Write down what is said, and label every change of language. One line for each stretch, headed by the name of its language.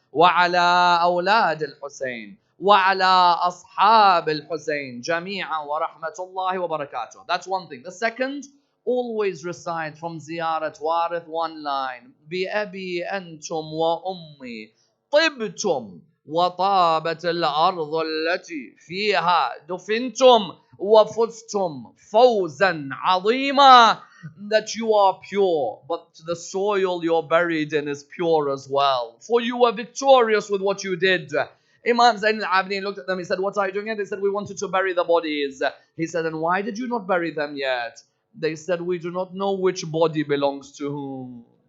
Arabic: وعلى أولاد الحسين وعلى أصحاب الحسين جميعا ورحمة الله وبركاته.
English: That's one thing. The second, always recite from Ziyarat Warith one line.
Arabic: بأبي أنتم وأمي طبتم وطابت الأرض التي فيها دفنتم وفزتم فوزا عظيما.
English: That you are pure, but the soil you're buried in is pure as well. For you were victorious with what you did. Imam Zayn al-Abidin looked at them. He said, what are you doing here? They said, we wanted to bury the bodies. He said, and why did you not bury them yet? They said, we do not know which body belongs to whom.